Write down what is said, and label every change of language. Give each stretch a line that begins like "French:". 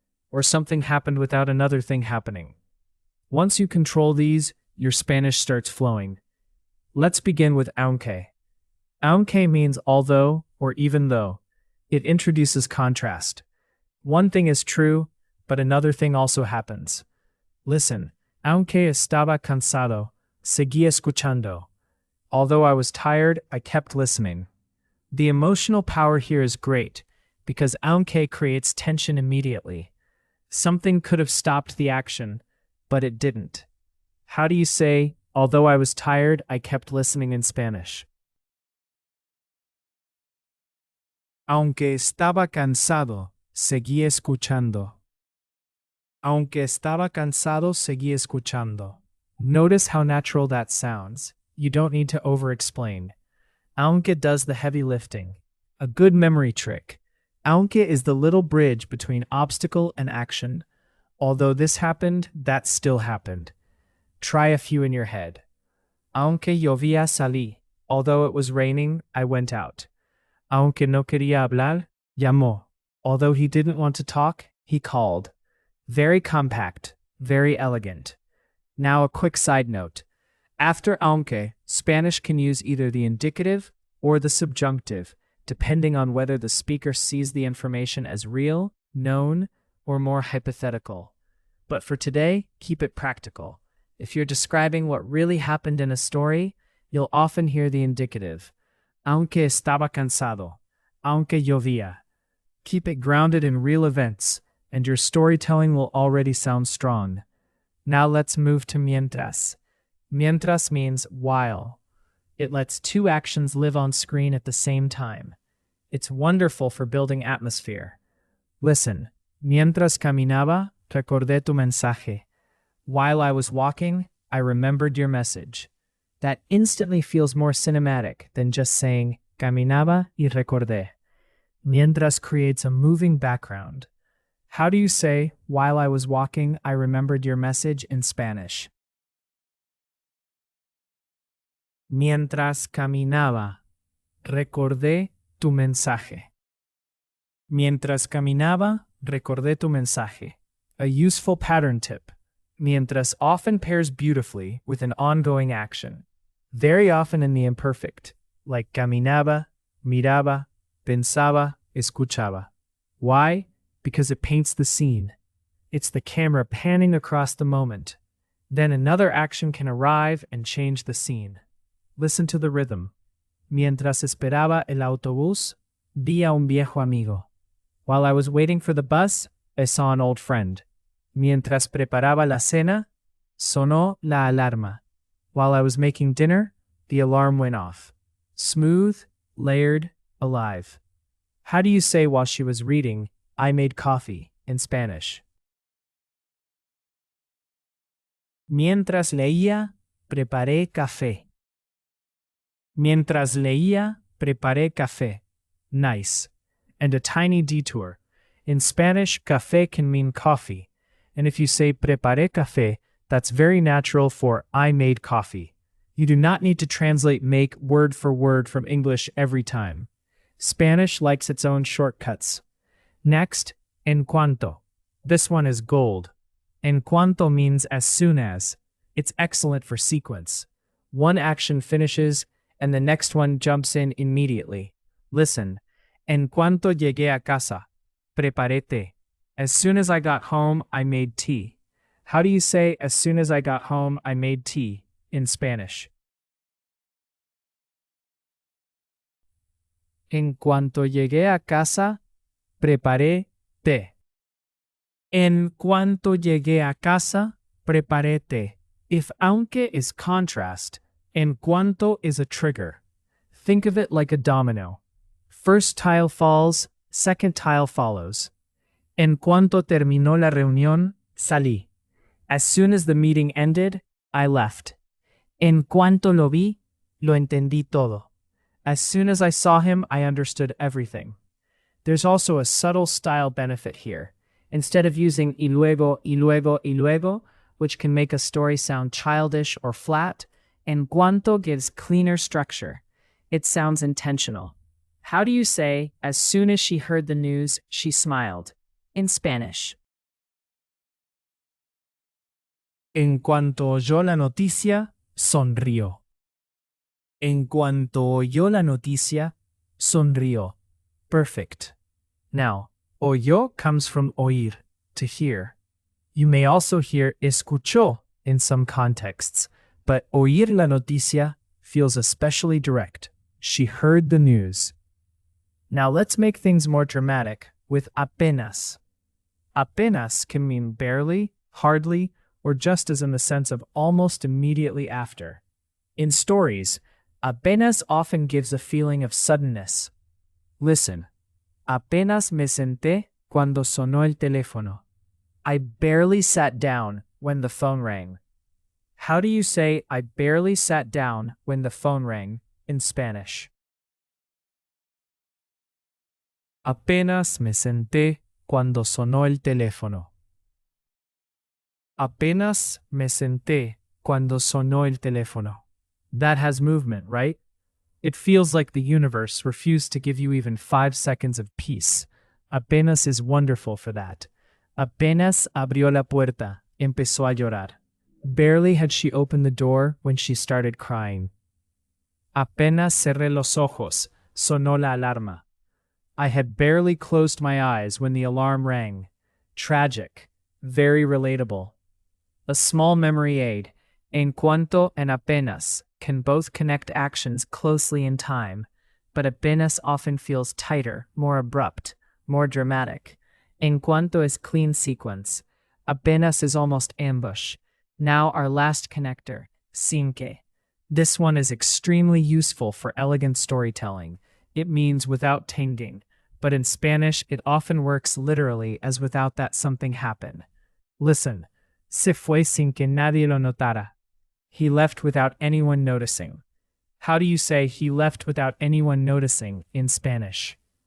English: Or something happened without another thing happening. Once you control these, your Spanish starts flowing. Let's begin with aunque. Aunque means although or even though. It introduces contrast. One thing is true, but another thing also happens. Listen,
Spanish: aunque estaba cansado, seguí escuchando.
English: Although I was tired, I kept listening. The emotional power here is great, because aunque creates tension immediately. Something could have stopped the action, but it didn't. How do you say, although I was tired, I kept listening in Spanish?
Spanish: Aunque estaba cansado, seguí escuchando. Aunque estaba cansado, seguí escuchando.
English: Notice how natural that sounds. You don't need to over-explain. Aunque does the heavy lifting. A good memory trick. Aunque is the little bridge between obstacle and action. Although this happened, that still happened. Try a few in your head.
Spanish: Aunque llovía, salí.
English: Although it was raining, I went out.
Spanish: Aunque no quería hablar, llamó.
English: Although he didn't want to talk, he called. Very compact, very elegant. Now a quick side note. After aunque, Spanish can use either the indicative or the subjunctive, depending on whether the speaker sees the information as real, known, or more hypothetical. But for today, keep it practical. If you're describing what really happened in a story, you'll often hear the indicative.
Spanish: Aunque estaba cansado, aunque llovía.
English: Keep it grounded in real events, and your storytelling will already sound strong. Now let's move to mientras. Mientras means while. It lets 2 actions live on screen at the same time. It's wonderful for building atmosphere. Listen,
Spanish: mientras caminaba, recordé tu mensaje.
English: While I was walking, I remembered your message. That instantly feels more cinematic than just saying,
Spanish: caminaba y recordé.
English: Mientras creates a moving background. How do you say, while I was walking, I remembered your message in Spanish?
Spanish: Mientras caminaba, recordé tu mensaje. Mientras caminaba, recordé tu mensaje.
English: A useful pattern tip. Mientras often pairs beautifully with an ongoing action. Very often in the imperfect, like caminaba, miraba, pensaba, escuchaba. Why? Because it paints the scene. It's the camera panning across the moment. Then another action can arrive and change the scene. Listen to the rhythm.
Spanish: Mientras esperaba el autobús, vi a un viejo amigo.
English: While I was waiting for the bus, I saw an old friend.
Spanish: Mientras preparaba la cena, sonó la alarma.
English: While I was making dinner, the alarm went off. Smooth, layered, alive. How do you say while she was reading, I made coffee, in Spanish?
Spanish: Mientras leía, preparé café. Mientras leía, preparé café.
English: Nice. And a tiny detour. In Spanish, café can mean coffee. And if you say
Spanish: preparé café,
English: that's very natural for I made coffee. You do not need to translate make word for word from English every time. Spanish likes its own shortcuts. Next, en cuanto. This one is gold. En cuanto means as soon as. It's excellent for sequence. One action finishes, and the next one jumps in immediately. Listen.
Spanish: En cuanto llegué a casa, preparé té.
English: As soon as I got home, I made tea. How do you say, as soon as I got home, I made tea, in Spanish?
Spanish: En cuanto llegué a casa, preparé té. En cuanto llegué a casa, preparé té.
English: If aunque is contrast, en cuanto is a trigger. Think of it like a domino. First tile falls, second tile follows.
Spanish: En cuanto terminó la reunión, salí.
English: As soon as the meeting ended, I left.
Spanish: En cuanto lo vi, lo entendí todo.
English: As soon as I saw him, I understood everything. There's also a subtle style benefit here. Instead of using
Spanish: y luego, y luego, y luego,
English: which can make a story sound childish or flat, en cuanto gives cleaner structure. It sounds intentional. How do you say, as soon as she heard the news, she smiled? In Spanish.
Spanish: En cuanto oyó la noticia, sonrió. En cuanto oyó la noticia, sonrió.
English: Perfect. Now, oyó comes from oír, to hear. You may also hear escuchó in some contexts, but
Spanish: oír la noticia
English: feels especially direct. She heard the news. Now let's make things more dramatic with apenas. Apenas can mean barely, hardly, or just as in the sense of almost immediately after. In stories, apenas often gives a feeling of suddenness. Listen.
Spanish: Apenas me senté cuando sonó el teléfono.
English: I barely sat down when the phone rang. How do you say I barely sat down when the phone rang in Spanish?
Spanish: Apenas me senté cuando sonó el teléfono. Apenas me senté cuando sonó el teléfono.
English: That has movement, right? It feels like the universe refused to give you even 5 seconds of peace. Apenas is wonderful for that.
Spanish: Apenas abrió la puerta, empezó a llorar.
English: Barely had she opened the door when she started crying.
Spanish: Apenas cerré los ojos, sonó la alarma.
English: I had barely closed my eyes when the alarm rang. Tragic, very relatable. A small memory aid, en cuanto and apenas, can both connect actions closely in time, but apenas often feels tighter, more abrupt, more dramatic. En cuanto is clean sequence. Apenas is almost ambush. Now our last connector, sin que. This one is extremely useful for elegant storytelling. It means without tinging, but in Spanish it often works literally as without that something happen. Listen,
Spanish: se fue sin que nadie lo notara.
English: He left without anyone noticing. How do you say he left without anyone noticing in Spanish?